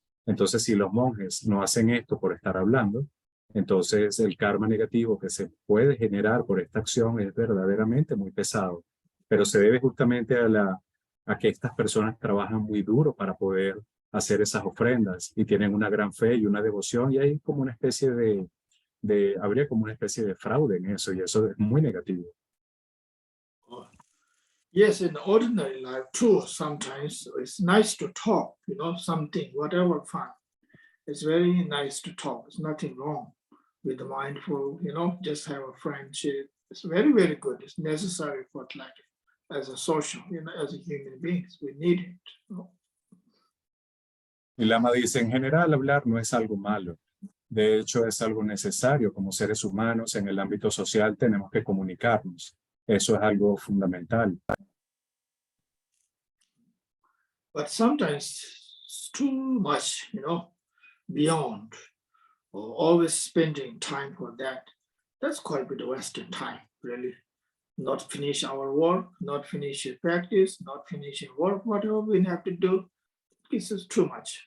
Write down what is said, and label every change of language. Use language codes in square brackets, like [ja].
[es] Entonces, si los monjes no hacen esto por estar hablando, entonces el karma negativo que se puede generar por esta acción es verdaderamente muy pesado. Pero se debe justamente a que estas personas trabajan muy duro para poder hacer esas ofrendas y tienen una gran fe y una devoción, y hay como una especie habría como una especie de fraude en eso, y eso es muy negativo. [en] Yes, in ordinary life too, sometimes it's nice to talk, something, whatever fun. It's very nice to talk. There's nothing wrong with the mindful, just have a friendship. It's very, very good. It's necessary for life as a social, as a human beings. We need it. [es] Y Lama dice, en general hablar no es algo malo. De hecho, es algo necesario. Como seres humanos en el ámbito social tenemos que comunicarnos. Eso es algo fundamental. [en] But sometimes it's too much, beyond, or always spending time for that. That's quite a bit of Western time, really. Not finish our work, not finish your practice, not finishing work, whatever we have to do. This is too much.